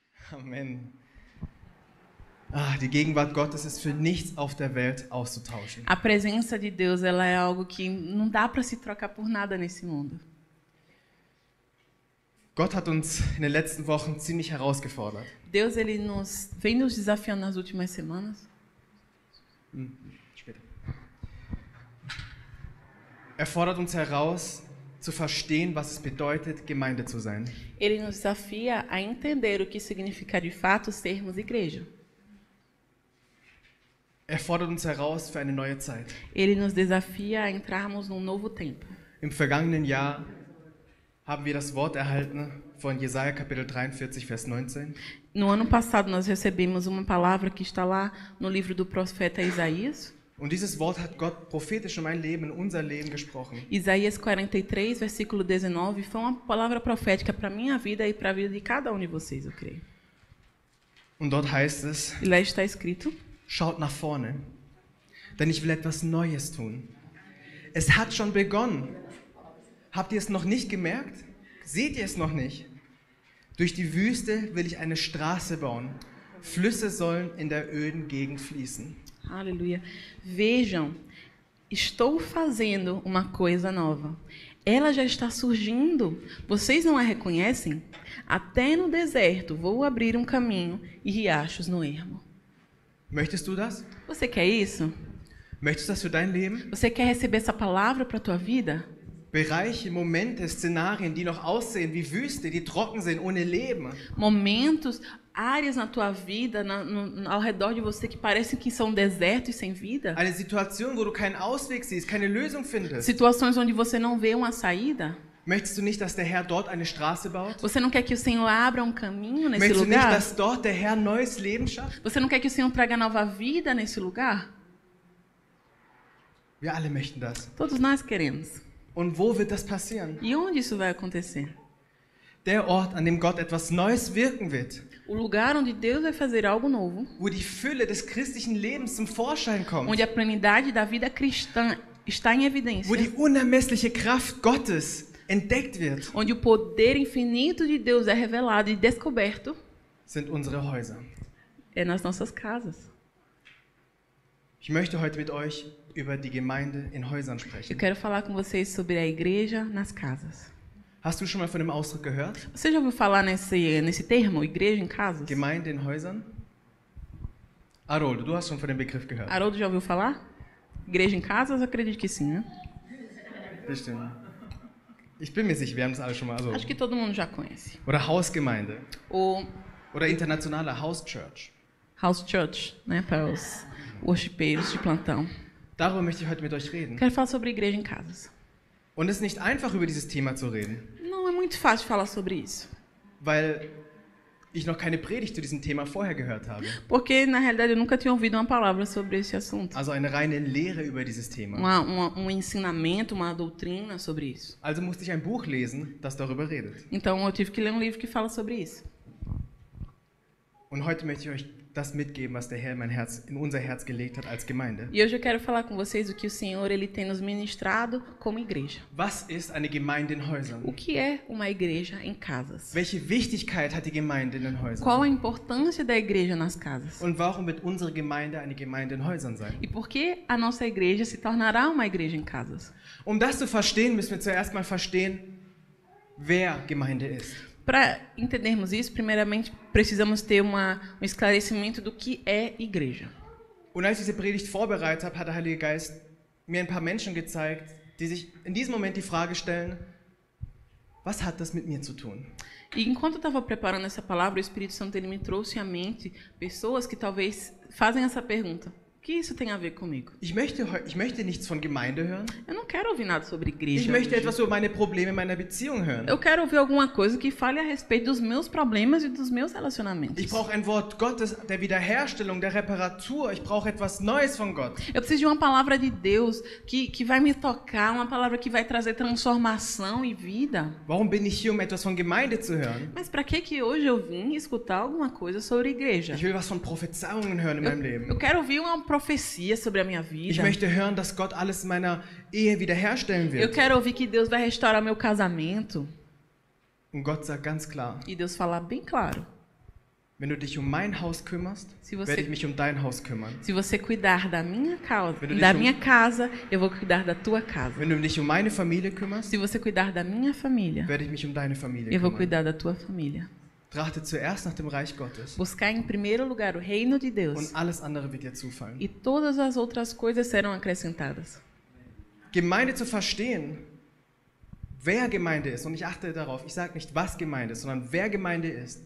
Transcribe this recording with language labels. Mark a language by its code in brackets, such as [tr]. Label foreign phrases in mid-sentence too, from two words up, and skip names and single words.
[de] Amen. Die Gegenwart Gottes ist für nichts auf der Welt auszutauschen. [pt] A presença de Deus, ela é algo que não dá para se trocar por nada nesse mundo. [de] Gott hat uns in den letzten Wochen ziemlich herausgefordert. [pt] Deus, ele vem nos desafiando nas últimas semanas. [de] Später. Er fordert uns heraus, zu verstehen, was es bedeutet, Gemeinde zu sein. [pt] Ele nos desafia a entender o que significa de fato sermos igreja. [de] Er fordert uns heraus für eine neue Zeit. [pt] Ele nos desafia a entrarmos num novo tempo. [de] Im vergangenen Jahr haben wir das Wort erhalten von Jesaja Kapitel 43, Vers 19. [pt] No ano passado nós recebemos uma palavra que está lá no livro do profeta Isaías. [de] Und dieses Wort hat Gott prophetisch in mein Leben, in unser Leben gesprochen. [pt] Isaías 43, versículo 19, foi uma palavra profética para a minha vida e para a vida de cada um de vocês, eu creio. [de] Und dort heißt es, [pt] E lá está escrito: [de] schaut nach vorne, denn ich will etwas Neues tun. Es hat schon begonnen. Habt ihr es noch nicht gemerkt? Seht ihr es noch nicht? Durch die Wüste will ich eine Straße bauen. Flüsse sollen in der öden Gegend fließen. [pt] Aleluia. Vejam, estou fazendo uma coisa nova. Ela já está surgindo. Vocês não a reconhecem? Até no deserto vou abrir um caminho e riachos no ermo. [de] Möchtest du das? [pt] Você quer isso? [de] Möchtest du das für dein Leben? [pt] Você quer receber essa palavra para a tua vida? [de] Bereiche, Momente, Szenarien, die noch aussehen wie Wüste, die trocken sind, ohne Leben. [pt] Momentos, áreas na tua vida, ao redor de você que parecem que são desertos e sem vida. [de] Eine Situation, wo du keinen Ausweg siehst, keine Lösung findest. [pt] Situações onde você não vê uma saída. [de] Möchtest du nicht, dass der Herr dort eine Straße baut? [pt] Você não quer que o Senhor abra um caminho nesse [de] Möchtest du nicht, [pt] lugar? [de] dass dort der Herr neues Leben schafft? [pt] Você não quer que o Senhor traga nova vida nesse lugar? [de] Wir alle möchten das. [pt] Todos nós queremos. [de] Und wo wird das passieren? [pt] E onde isso vai acontecer? [de] Der Ort, an dem Gott etwas Neues wirken wird. [pt] O lugar onde Deus vai fazer algo novo, [de] Wo die Fülle des christlichen Lebens zum Vorschein kommt. [pt] onde a plenidade da vida cristã está em evidência, [de] Wo die unermessliche Kraft Gottes entdeckt wird, [pt] onde o poder infinito de Deus é revelado e descoberto, [de] sind unsere Häuser. [pt] é nas nossas casas. [de] Ich möchte heute mit euch über die Gemeinde in Häusern [pt] Eu [de] sprechen. [pt] quero falar com vocês sobre a igreja nas casas. [de] Hast du schon mal von dem Ausdruck gehört? [pt] Você já ouviu falar nesse termo, igreja em casas? [de] Gemeinde in Häusern? Haroldo, du hast schon von dem Begriff gehört. [pt] Haroldo já ouviu falar? Igreja em casas? Eu acredito que sim, né? [de] Bestimmt. Ich bin mir sicher, wir haben das alle schon mal. Also, [pt] Acho que todo mundo já conhece. [de] oder Hausgemeinde. [pt] O [de] Oder internationale [en] House Church. House Church, [pt] né, para os worshipeiros de plantão. [de] Darüber möchte ich heute mit euch reden. [pt] Quero falar sobre igreja em casas. [de] Und es ist nicht einfach, über dieses Thema zu reden, [pt] Não é muito fácil falar sobre isso, [de] weil ich noch keine Predigt zu diesem Thema vorher gehört habe. [pt] porque na realidade eu nunca tinha ouvido uma palavra sobre esse assunto. [de] Also eine reine Lehre über dieses Thema. [pt] Ensinamento, uma doutrina sobre isso. [de] Also musste ich ein Buch lesen, das darüber redet. [pt] Então eu tive que ler um livro que fala sobre isso. [de] Und heute möchte ich euch das mitgeben, was der Herr in unser Herz gelegt hat als Gemeinde. [pt] E hoje eu quero falar com vocês o que o Senhor ele tem nos ministrado como igreja. [de] Was ist eine Gemeinde in Häusern? [pt] O que é uma igreja em casas? [de] Welche Wichtigkeit hat die Gemeinde in den Häusern? [pt] Qual a importância da igreja nas casas? [de] Und warum wird unsere Gemeinde eine Gemeinde in Häusern sein? [pt] E por que a nossa igreja se tornará uma igreja em casas? [de] Um das zu verstehen, müssen wir zuerst mal verstehen, wer Gemeinde ist. [pt] Para entendermos isso, primeiramente precisamos ter um esclarecimento do que é igreja. [de] Und als ich diese Predigt vorbereitet habe, hat der Heilige Geist mir ein paar Menschen gezeigt, die sich in diesem Moment die Frage stellen, was hat das mit mir zu tun? [pt] E enquanto eu estava preparando essa palavra, o Espírito Santo ele me trouxe à mente pessoas que talvez fazem essa pergunta. O que isso tem a ver comigo? [de] Ich möchte nichts von Gemeinde hören. [pt] Eu não quero ouvir nada sobre igreja. [de] Ich möchte [pt] hoje. [de] etwas über meine Probleme in meiner Beziehung hören. [pt] Eu quero ouvir alguma coisa que fale a respeito dos meus problemas e dos meus relacionamentos. [de] Ich brauche ein Wort Gottes, der Wiederherstellung, der Reparatur. Ich brauche etwas Neues von Gott. [pt] Eu preciso de uma palavra de Deus que vai me tocar, uma palavra que vai trazer transformação e vida. [de] Warum bin ich hier, um etwas von Gemeinde zu hören? [pt] Mas para que hoje eu vim escutar alguma coisa sobre igreja? [de] Ich will was von Prophezeiungen hören in meinem Leben. [pt] Eu quero ouvir uma profecia sobre a minha vida. [de] Ich möchte hören, dass Gott alles in meiner Ehe wiederherstellen [pt] Eu [de] wird. [pt] quero ouvir que Deus vai restaurar meu casamento. [de] Und Gott sagt ganz klar, [pt] E Deus fala bem claro. [de] Wenn du dich um mein Haus kümmerst, [pt] Se você- [de] werde ich mich um dein Haus kümmern. [pt] Se você cuidar da minha causa, [de] Wenn du dich [pt] da [de] um- [pt] minha casa, eu vou cuidar da tua casa. [de] Wenn du dich um meine Familie kümmerst, [pt] Se você cuidar da minha família, [de] werde ich mich um deine Familie [pt] eu vou [de] kümmern. [pt] cuidar da tua família. [de] Trachte zuerst nach dem Reich Gottes [pt] Buscar em primeiro lugar o reino de [de] und [pt] Deus [de] alles andere wird dir zufallen. [pt] e todas as outras coisas serão acrescentadas. [de] Gemeinde zu verstehen, wer Gemeinde ist, und ich achte darauf, ich sage nicht, was Gemeinde ist, sondern wer Gemeinde ist.